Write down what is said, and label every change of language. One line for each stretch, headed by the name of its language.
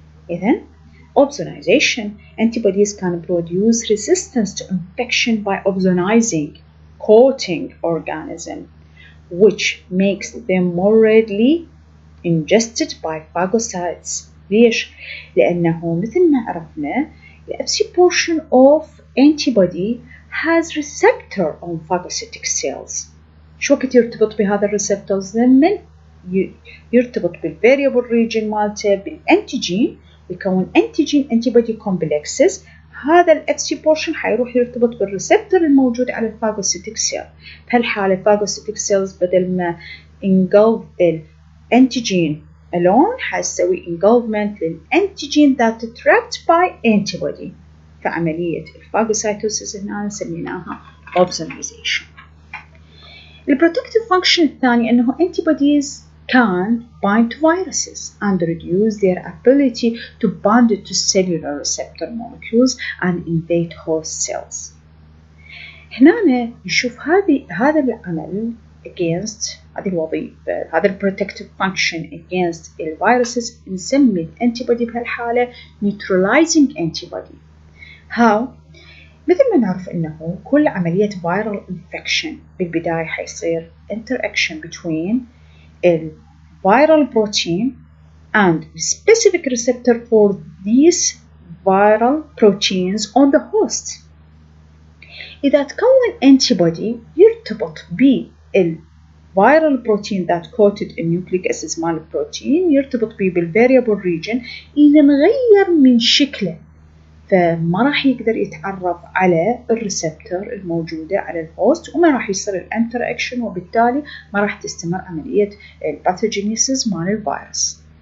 English: إذن opsonization, antibodies can produce resistance to infection by opsonizing, coating organism, which makes them more readily ingested by phagocytes.
Arabic: ليش؟ لأنه مثل ما عرفنا
English: the Fc portion of antibody has receptor on phagocytic cells.
Arabic: شو وقت يرتبط بهذا الريسبتورز؟ لما يرتبط بالفاريبل ريجن مالته بالانتيجين ويكون انتيجين انتيبودي كومبلكسز. هذا الاف سي بورشن حيروح يرتبط بالريسبتور الموجود على الفاجوسيتيك سيل. بهالحاله الفاجوسيتيك سيلز بدل ما engulf الانتيجين alone حيسوي engulfment للانتيجين
English: that trapped by antibody.
Arabic: فعمليه الفاجوسايتوسيس هنا سميناها opsonization. البروتكتيف فانكشن الثاني أنه
English: antibodies can bind to viruses and reduce their ability to bind to cellular receptor molecules and invade host cells.
Arabic: هنا نشوف هذا العمل against هذه الوظيفة، هذا البروتكتيف فانكشن against الفيروسز نسمي الانتيبودي بهالحالة neutralizing antibody.
English: How؟
Arabic: مثل ما نعرف أنه كل عملية
English: viral infection
Arabic: بالبداية حيصير
English: interaction between the viral protein and specific receptor for these viral proteins on the host.
Arabic: إذا تكون antibody يرتبط بالviral protein
English: that coated
Arabic: النيوكليك أسيد مال البروتين، يرتبط به بالvariable region. إذا نغير من شكله فما راح يقدر يتعرف على الريسبتور الموجودة على الهوست، وما راح يصير الانتراكشن، وبالتالي ما راح تستمر عملية الباثوجينيسيس مال الفيروس.